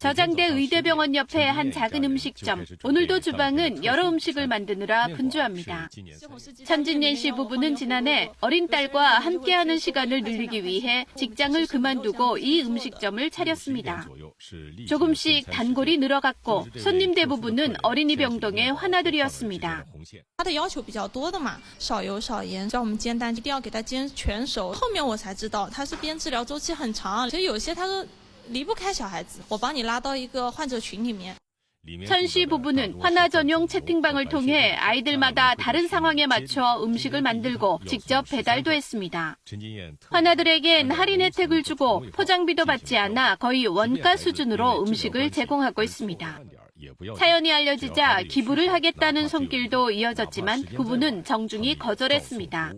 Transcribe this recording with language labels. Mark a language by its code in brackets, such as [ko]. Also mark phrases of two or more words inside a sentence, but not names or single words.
[ko] 저장대 의대병원 옆에 한 작은 음식점. 오늘도 주방은 여러 음식을 만드느라 분주합니다. 천진yen 씨 부부는 지난해 어린 딸과 함께하는 시간을 늘리기 위해 직장을 그만두고 이 음식점을 차렸습니다. 조금씩 단골이 늘어갔고 손님 대부분은 어린이 병동의 환아들이었습니다. [zh] 他的要求比较多的嘛，少油少盐，叫我们煎蛋一定要给他煎全熟。后面我才知道他是边治疗周期很长，其实有些他说离不开小孩子，我把你拉到一个患者群里面。 [ko] 천 씨 부부는 환아 전용 채팅방을 통해 아이들마다 다른 상황에 맞춰 음식을 만들고 직접 배달도 했습니다. 환아들에겐 할인 혜택을 주고 포장비도 받지 않아 거의 원가 수준으로 음식을 제공하고 있습니다. 사연이 알려지자 기부를 하겠다는 손길도 이어졌지만 부부는 정중히 거절했습니다.